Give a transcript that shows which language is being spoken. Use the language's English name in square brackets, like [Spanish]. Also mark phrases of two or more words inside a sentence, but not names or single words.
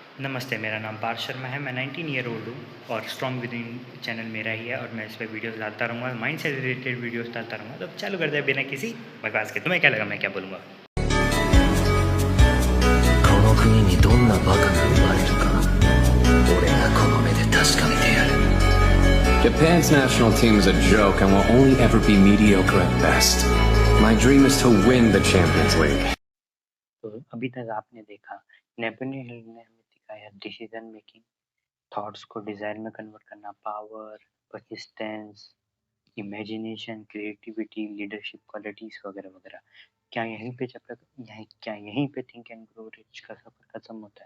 [Hindi] नमस्ते, मेरा नाम पार्थ शर्मा है। मैं 19 [English] year old [Hindi] हूँ और स्ट्रॉन्ग विदिन चैनल मेरा ही है और मैं इस पे वीडियोस डालता रहूँगा, माइंड से रिलेटेड वीडियोस डालता रहूँगा। तो चालू करते हैं बिना किसी बकवास के। तुम्हें क्या लगा मैं क्या बोलूँगा? [Japanese] この国にどんなバカが生まれるか俺がこの目で確かめてやる [English] Japan's national team is a joke and will only ever be mediocre at best. My dream is to win the Champions League. [Hindi] तो अभी तक आपने देखा नेपोलियन हिल ने हमें सिखाया [English] decision making, [Hindi] थॉट्स को डिजायर में कन्वर्ट करना, [English] power, persistence, imagination, creativity, leadership qualities [Hindi] वगैरह वगैरह। क्या यहीं पे थिंक एंड ग्रो रिच का सफर खत्म होता है?